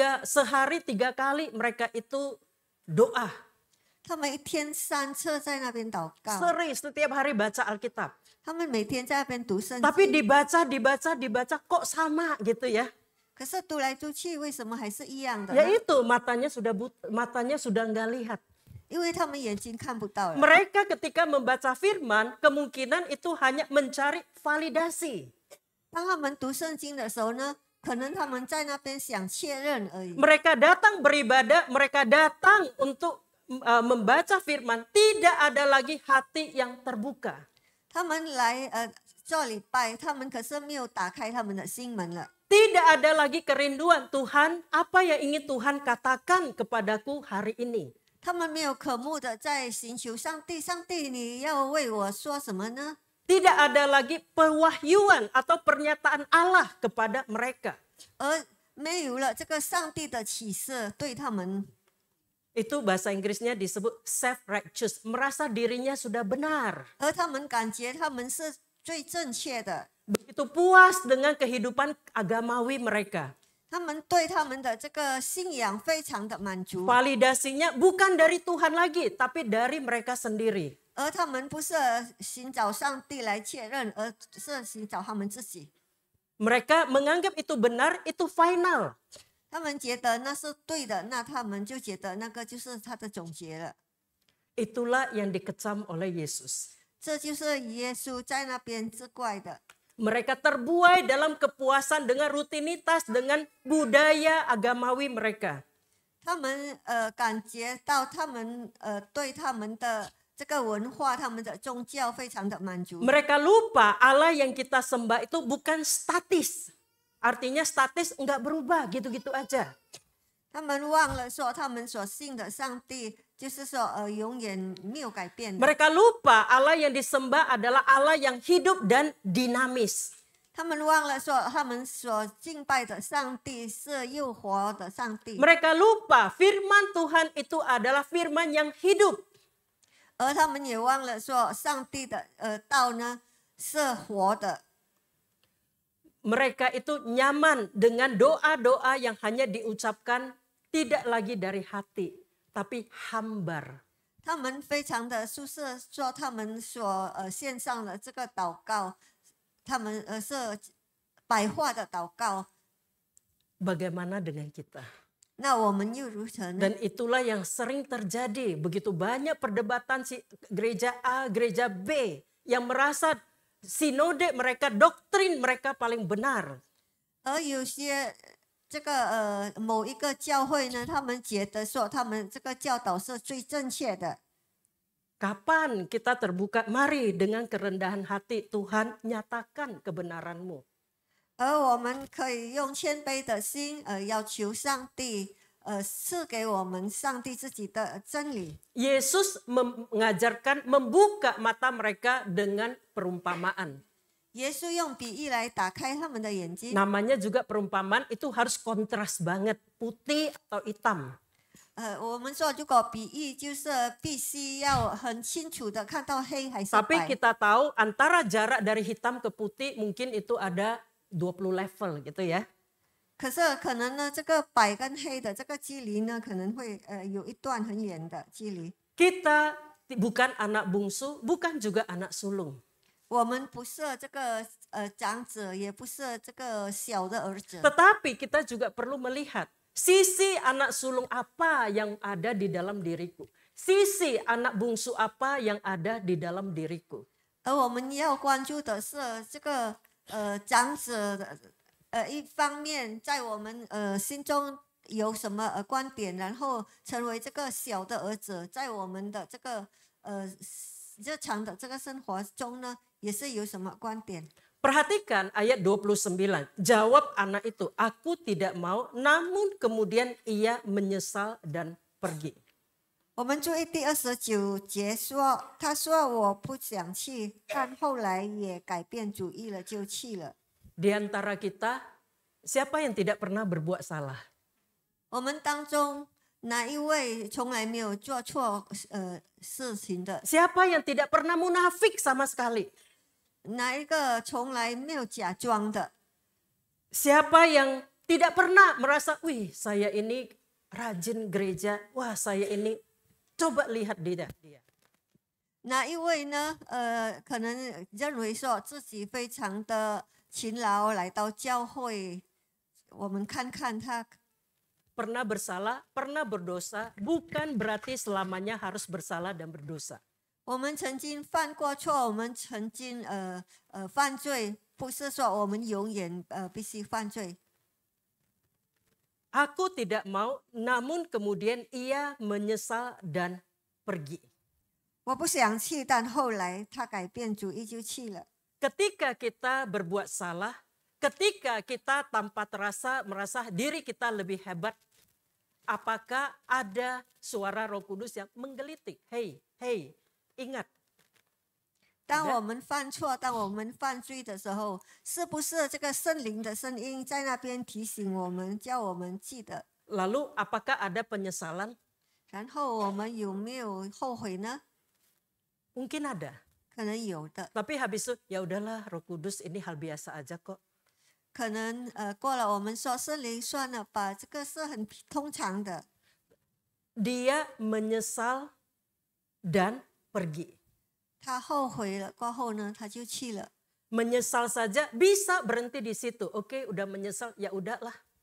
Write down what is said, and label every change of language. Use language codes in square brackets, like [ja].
[id] Sehari 3 kali mereka itu doa. [zh] 他们一天3次在那边祷告， [id] Sering setiap hari baca Alkitab. [zh] 他们每天在那边读圣 [id] Tapi [zh] 经。 [id] dibaca kok sama gitu ya. [zh] 可是读来读去，为什么还是一样的 [id] Ya [zh] 呢？ [id] itu matanya sudah nggak lihat. [zh] 因为他们眼睛看不到了。 [id] Mereka ketika membaca firman kemungkinan itu hanya mencari validasi. [zh] 当他们读圣经的时候呢，可能他们在那边想确认而已。 [id] Mereka datang beribadah, mereka datang untuk membaca firman, tidak ada lagi hati yang terbuka. [zh] 他们来做礼拜，他们可是没有打开他们的心门了。 [id] Tidak ada lagi kerinduan Tuhan, apa yang ingin Tuhan katakan kepadaku hari ini. [zh] 他们没有渴慕的在寻求上帝，上帝你要为我说什么呢？ [id] Tidak ada lagi pewahyuan atau pernyataan Allah kepada mereka. [zh] 而没有了这个上帝的启示对他们， [id] Itu bahasa Inggrisnya disebut self-righteous, merasa dirinya sudah benar. [zh] 而他们感觉他们是最正确的， [id] Begitu puas dengan kehidupan agamawi mereka. [zh] 他们对他们的这个信仰非常的满足， [id] Validasinya bukan dari Tuhan lagi, tapi dari mereka sendiri. [zh] 而他们不是寻找上帝来确认，而是寻找他们自己。 [id] Mereka menganggap itu benar, itu final. [zh] 他们觉得那是对的，那他们就觉得那个就是他的总结了。 [id] Itulah yang dikecam oleh Yesus. [zh] 这就是耶稣在那边之怪的。 [id] Mereka terbuai dalam kepuasan dengan rutinitas, dengan budaya agamawi mereka. [zh] 他们感觉到他们对他们的这个文化、他们的宗教非常的满足。 [id] Mereka lupa Allah yang kita sembah itu bukan statis. Artinya statis enggak berubah gitu-gitu aja. [zh] 他们忘了说，他们所信的上帝就是说永远没有改变的。 [id] Mereka lupa Allah yang disembah adalah Allah yang hidup dan dinamis. [zh] 他们忘了说，他们所敬拜的上帝是又活的上帝， [id] Mereka lupa firman Tuhan itu adalah firman yang hidup. [zh] 而他们也忘了说，上帝的道呢是活的。 [id] Mereka itu nyaman dengan doa-doa yang hanya diucapkan tidak lagi dari hati, tapi hambar. [zh] 他们非常的舒适，说他们所献上的这个祷告，他们是白话的祷告。 [id] Bagaimana dengan kita? [zh] 那我们又如何呢？ [id] Dan itulah yang sering terjadi. Begitu banyak perdebatan si gereja A, gereja B yang merasa sinode mereka, doktrin mereka paling benar. [zh] 而有些这个某一个教会呢，他们觉得说他们这个教导是最正确的。 [id] Kapan kita terbuka? Mari dengan kerendahan hati Tuhan nyatakan kebenaran-Mu. [zh] 而我们可以用谦卑的心，要求上帝，赐给我们上帝自己的真理。 [id] Yesus mengajarkan membuka mata mereka dengan perumpamaan. [zh] 耶稣用比喻来打开他们的眼睛。 [id] Namanya juga perumpamaan itu harus kontras banget, putih atau hitam. [zh] 我们说如果比喻就是必须要很清楚的看到黑还是 [id] Tapi [zh] 白。 [id] kita tahu antara jarak dari hitam ke putih mungkin itu ada 20 level gitu ya. [zh] 可是可能呢，这个白跟黑的这个距离呢，可能会有一段很远的距离。 [id] Kita bukan anak bungsu, bukan juga anak sulung. [zh] 我们不是这个长子，也不是这个小的儿子。 [id] Tetapi kita juga perlu melihat sisi anak sulung apa yang ada di dalam diriku. Sisi anak bungsu apa yang ada di dalam diriku. [zh] 而我们要关注的是这个长子的一方面，在我们心中有什么观点，然后成为这个小的儿子，在我们的这个日常的这个生活中呢，也是有什么观点。 [id] Perhatikan ayat 29. Jawab anak itu, aku tidak mau, namun kemudian ia menyesal dan pergi. [zh] 我们注意第29节说，他说我不想去，但后来也改变主意了，就去了。 [id] Di antara kita, siapa yang tidak pernah berbuat salah? [zh] 我们当中哪一位从来没有做错事情的？ [id] Siapa yang tidak pernah munafik sama sekali? [zh] 哪一个从来没有假装的？ [id] Siapa yang tidak pernah merasa, wih saya ini rajin gereja, wah saya ini, coba lihat dia. [zh] 哪一位呢？可能认为说自己非常的勤劳，来到教会，我们看看他。 [id] Pernah bersalah, pernah berdosa, bukan berarti selamanya harus bersalah dan berdosa. [zh] 我们曾经犯过错，我们曾经犯罪，不是说我们永远必须犯罪。 [id] Aku tidak mau, namun kemudian ia menyesal dan pergi. [zh] 我不想去，但后来他改变主意就去了。 [id] Ketika kita berbuat salah, ketika kita tanpa terasa merasa diri kita lebih hebat, apakah ada suara Roh Kudus yang menggelitik? Hei, ingat. [zh] 当我们犯错、当我们犯罪的时候，是不是这个圣灵的声音在那边提醒我们，叫我们记得？ [id] Lalu apakah ada penyesalan? [zh] 然后我们有没有后悔呢？ [id] Mungkin ada. [zh] 可能有的， [id] Tapi habis itu ya udahlah Roh Kudus ini hal biasa aja kok. [zh] 可能过了我们说圣灵算了吧，这个是很通常的。 [id] Dia menyesal dan pergi. [zh] 他后悔了过后呢，他就去了。 [id] Menyesal saja bisa berhenti di situ. Oke, udah menyesal ya udahlah.